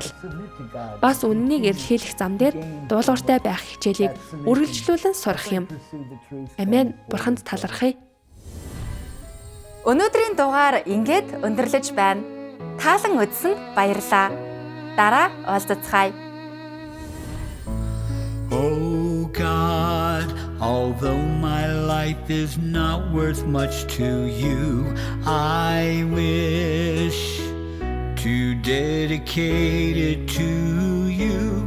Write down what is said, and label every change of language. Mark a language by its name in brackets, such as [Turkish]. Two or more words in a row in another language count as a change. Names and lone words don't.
[Mongolian] Бас үнэнийг эрэлхийлэх зам дээр дуулууртай байх хичээлийг үргэлжлүүлэн сурах юм. Амен. Бурханд талархъя. Өнөөдрийн дугаар ингээд өндөрлөж байна. Таалан үзсэнд баярлалаа. Дараа уулзцгаая. [English] Oh God, although my life is not worth much to you, I wish to dedicate it to you.